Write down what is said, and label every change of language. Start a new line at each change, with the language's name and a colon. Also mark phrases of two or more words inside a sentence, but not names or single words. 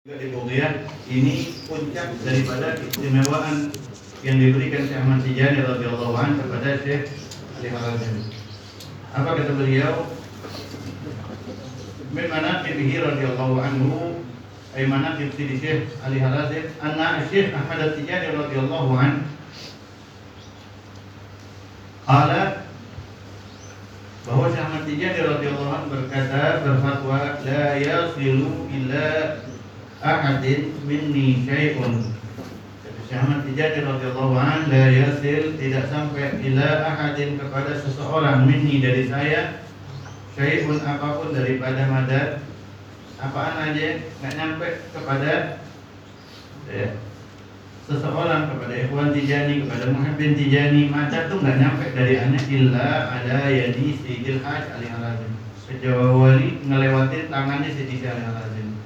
Indonesian: Kemudian ini puncak daripada keistimewaan yang diberikan Syekh Ahmad Tijani
Arabic: رضي الله عنه
Indonesian: kepada Syekh Ali Harazim. Apa kata beliau?
Arabic: من مناقبه رضي الله عنه، أي مناقب الشيخ علي حرازم، أن الشيخ أحمد التجاني رضي الله عنه قال,
Indonesian: bahwa Syekh Ahmad Tijani radhiyallahu anhu berfatwa,
Arabic: لا يصل إلا أحد مني شيء. Syekh Ahmad Tijani رضي الله عنه، لا يصل,
Indonesian: tidak sampai,
Arabic: إلى أحد,
Indonesian: kepada seseorang, minni, dari saya, syai'un, apapun daripada madad, apaan aja, nggak nyampe kepada seseorang, kepada ikhwan Tijani, kepada muhibbin Tijani, madad tuh nggak nyampe dari aneh,
Arabic: إلا على يدي
Indonesian: Sayyidil Hajj Ali Harazim, kecuali ngelewatin tangannya Sayyidi Ali Harazim.